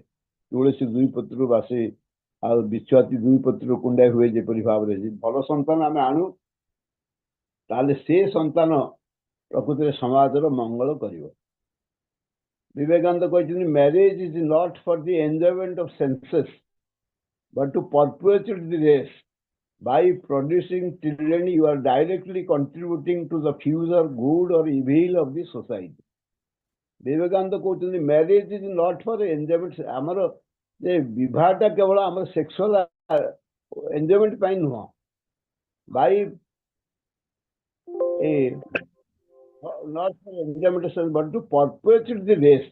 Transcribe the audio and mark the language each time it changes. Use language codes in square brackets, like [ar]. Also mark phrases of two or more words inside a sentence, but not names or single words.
[or] ତୁଳସୀ ଦୁଇ ପତ୍ରରୁ ବାସେ, ଆଉ ବିଛୁଆତି ଦୁଇ ପତ୍ରରୁ କୁଣ୍ଡାଏ ହୁଏ। ଯେପରି ଭାବରେ ଭଲ ସନ୍ତାନ ଆମେ ଆଣୁ, ତାହେଲେ ସେ ସନ୍ତାନ ପ୍ରକୃତିରେ ସମାଜର ମଙ୍ଗଳ କରିବ। ବିବେକାନନ୍ଦ କହିଛନ୍ତି, [en] Marriage is not for the enjoyment of senses but to perpetuate the race. By producing children, you are directly contributing to the future good or evil of the society. [or] ବିବେକାନନ୍ଦ କହୁଛନ୍ତି [en] Marriage is not for enjoyment. [or] ଆମର ଯେ ବିବାହଟା କେବଳ ଆମର [en] sexual enjoyment [or] ପାଇଁ ନୁହଁ। [en] By not for enjoyment but to perpetuate the race.